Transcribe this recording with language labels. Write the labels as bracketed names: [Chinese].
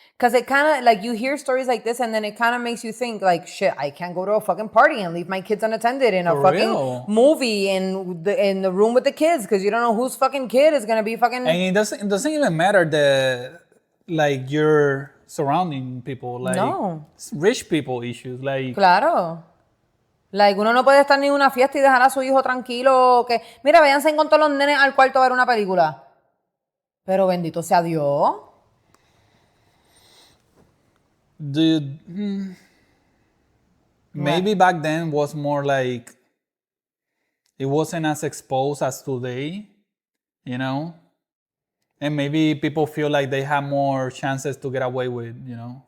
[English] Because it kind of, like, you hear stories like this, and then it kind of makes you think, like, shit, I can't go to a fucking party and leave my kids unattended in a fucking movie in the room with the kids, because you don't know whose fucking kid is going to be fucking... And it doesn't even matter that, like, you're surrounding people. Like, No. Rich people issues. Like, [Spanish] Claro. Like, uno no puede estar ni en una fiesta y dejar a su hijo tranquilo. Que, mira, váyanse con todos los nenes al cuarto a ver una película. Pero bendito sea Dios. [English] dude, maybe back then was more like, it wasn't as exposed as today, you know? And maybe people feel like they have more chances to get away with, you know?